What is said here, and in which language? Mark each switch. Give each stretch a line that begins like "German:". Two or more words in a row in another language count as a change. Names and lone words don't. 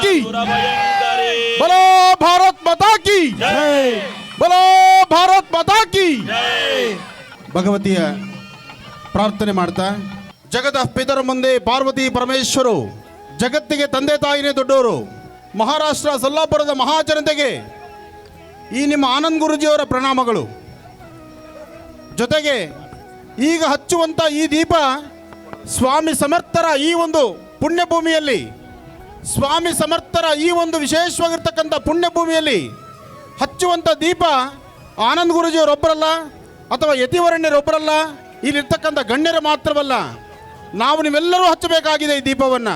Kannada: ಸುರಭಯಂಕರಿ
Hindi: बोलो भारत माता की ಜೈ बोलो भारत माता की ಜೈ
Kannada: ಭಗವತಿಯ ಪ್ರಾರ್ಥನೆ ಮಾಡ್ತಾ ಜಗದ ಪಿತರ ಮುಂದೆ ಪಾರ್ವತಿ ಪರಮೇಶ್ವರು ಜಗತ್ತಿಗೆ ತಂದೆ ತಾಯಿನೇ ದೊಡ್ಡವರು. ಮಹಾರಾಷ್ಟ್ರ ಸೊಲ್ಲಾಪುರದ ಮಹಾಜನತೆಗೆ ಈ ನಿಮ್ಮ ಆನಂದ್ ಗುರುಜಿಯವರ ಪ್ರಣಾಮಗಳು. ಜೊತೆಗೆ ಈಗ ಹಚ್ಚುವಂಥ ಈ ದೀಪ ಸ್ವಾಮಿ ಸಮರ್ಥರ ಈ ಒಂದು ಪುಣ್ಯಭೂಮಿಯಲ್ಲಿ, ಸ್ವಾಮಿ ಸಮರ್ಥರ ಈ ಒಂದು ವಿಶೇಷವಾಗಿರ್ತಕ್ಕಂಥ ಪುಣ್ಯಭೂಮಿಯಲ್ಲಿ ಹಚ್ಚುವಂಥ ದೀಪ ಆನಂದ್ ಗುರುಜಿಯವರೊಬ್ಬರಲ್ಲ ಅಥವಾ ಯತಿವರಣ್ಯರೊಬ್ಬರಲ್ಲ, ಇಲ್ಲಿರ್ತಕ್ಕಂಥ ಗಣ್ಯರು ಮಾತ್ರವಲ್ಲ, ನಾವು ನೀವೆಲ್ಲರೂ ಹಚ್ಚಬೇಕಾಗಿದೆ ಈ ದೀಪವನ್ನು.